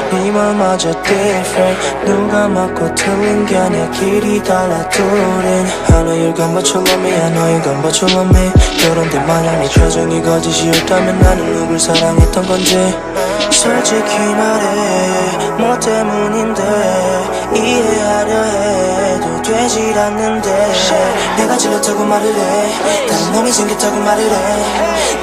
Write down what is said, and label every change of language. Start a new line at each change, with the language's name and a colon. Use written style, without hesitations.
Korean: 네 맘마저
English: different.
Korean: 누가 맞고 틀린 게 아니야, 길이 달라 둘은.
English: I know you're gonna but you love me, I know you're gonna but you love me.
Korean: 그런데 만약 네 표정이 거짓이었다면 나는 누굴 사랑했던 건지. 솔직히 말해, 뭐 때문인데 이해하려 해도 되질 않는데. 내가 질렸다고 말을 해, 다른 놈이 생겼다고 말을 해.